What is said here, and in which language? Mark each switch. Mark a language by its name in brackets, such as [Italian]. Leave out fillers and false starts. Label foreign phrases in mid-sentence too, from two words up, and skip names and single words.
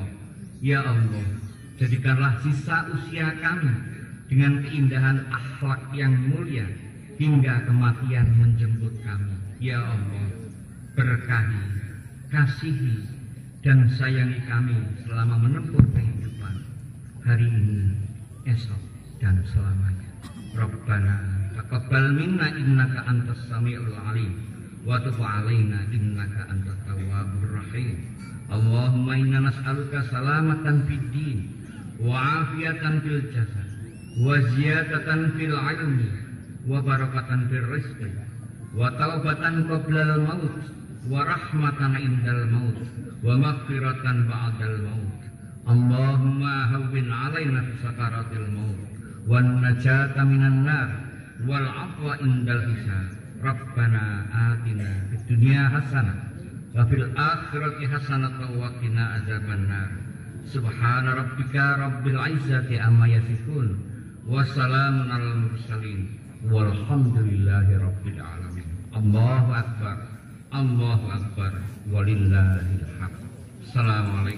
[Indonesian] Ya Allah, jadikanlah sisa usia kami dengan keindahan akhlak yang mulia hingga kematian menjemput kami. Ya Allah, berkahi, kasihi, dan sayangi kami selama menempuh kehidupan hari ini, esok, dan selamanya. [Arabic] ربنا تقبل منا إنك أنت السميع العليم وتب علينا إنك أنت التواب الرحيم. اللهم إنا نسألك سلامة في الدين وعافية في الجسد وزيادة في العلم وبركة في الرزق وتوبة قبل الموت ورحمة عند الموت ومغفرة بعد الموت. اللهم هون علينا في سكرات الموت والنجاة من النار والعفو عند الحساب. ربنا آتنا في الدنيا حسنة وفي الآخرة حسنة وقنا عذاب النار. سبحان ربك رب العزة عما يصفون وسلام على المرسلين والحمد لله رب العالمين. الله أكبر، الله أكبر، ولله الحمد.